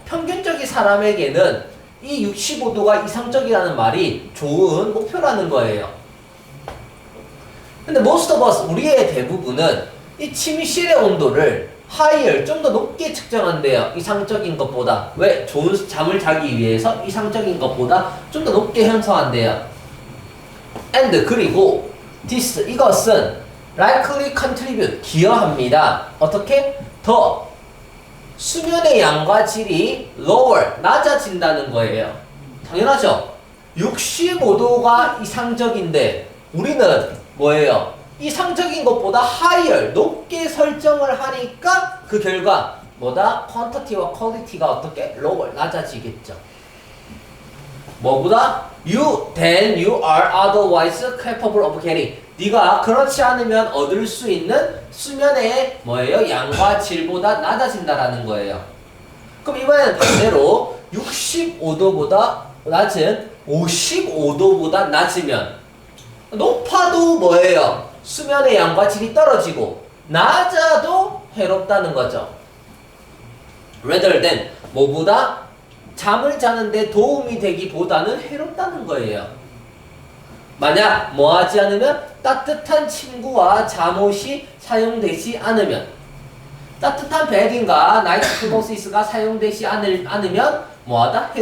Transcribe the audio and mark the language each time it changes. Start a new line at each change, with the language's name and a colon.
Korean: 평균적인 사람에게는 이 65도가 이상적이라는 말이 좋은 목표라는 거예요. 근데
English: most of us,
Korean: 우리의 대부분은 이 침실의 온도를 higher, 좀 더 높게 측정한대요. 이상적인 것보다. 왜? 좋은 잠을 자기 위해서 이상적인 것보다 좀 더 높게 형성한대요.
English: And
Korean: 그리고
English: this,
Korean: 이것은
English: likely contribute,
Korean: 기여합니다. 어떻게? 더 수면의 양과 질이 lower, 낮아진다는 거예요. 당연하죠. 65도가 이상적인데 우리는 뭐예요? 이상적인 것보다 higher, 높게 설정을 하니까 그 결과 뭐다? quantity와 quality가 어떻게? lower, 낮아지겠죠. 뭐보다?
English: Then you are otherwise capable of getting.
Korean: 네가 그렇지 않으면 얻을 수 있는 수면의 뭐예요? 양과 질보다 낮아진다라는 거예요. 그럼 이번에는 반대로 65도보다 낮은 55도보다 낮으면 높아도 뭐예요? 수면의 양과 질이 떨어지고 낮아도 해롭다는 거죠.
English: Rather than
Korean: 뭐보다? 잠을 자는데 도움이 되기보다는 해롭다는 거예요. 만약 뭐 하지 않으면 따뜻한 침구와 잠옷이 사용되지 않으면 따뜻한 베딩과 나이트 클로시스가 사용되지 않으면 뭐하다?